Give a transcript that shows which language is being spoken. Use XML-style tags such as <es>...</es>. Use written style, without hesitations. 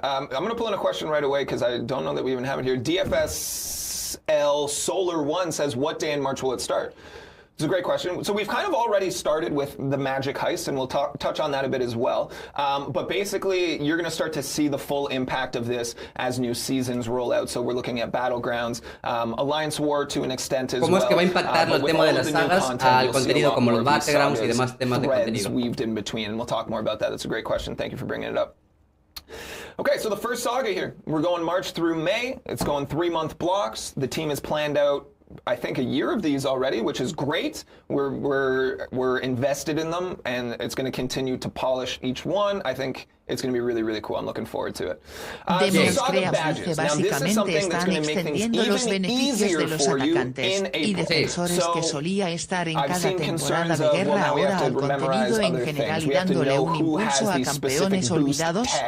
<en>I'm going to pull in a question right away because I don't know that we even have it here. DFSL Solar 1 says, what day in March will it start? It's a great question. So we've kind of already started with the Magic Heist, and we'll touch on that a bit as well. But basically, you're going to start to see the full impact of this as new seasons roll out. So we're looking at Battlegrounds, Alliance War to an extent as well.</en> <es>¿Cómo es que va a impactar el tema de las sagas al contenido como los Battlegrounds y demás temas de contenido?</es> <en>Weaved in between, and we'll talk more about that. That's a great question. Thank you for bringing it up. Okay, so the first saga here. We're going March through May. It's going 3-month blocks. The team has planned out, I think, a year of these already, which is great. We're invested in them, and it's going to continue to polish each one. I think it's going to be really, really cool. I'm looking forward to it.</en> <es>Demos Creas dice básicamente están extendiendo los beneficios de los atacantes y defensores que solía estar en cada temporada de guerra ahora al contenido en general y dándole un impulso a campeones olvidados.</es>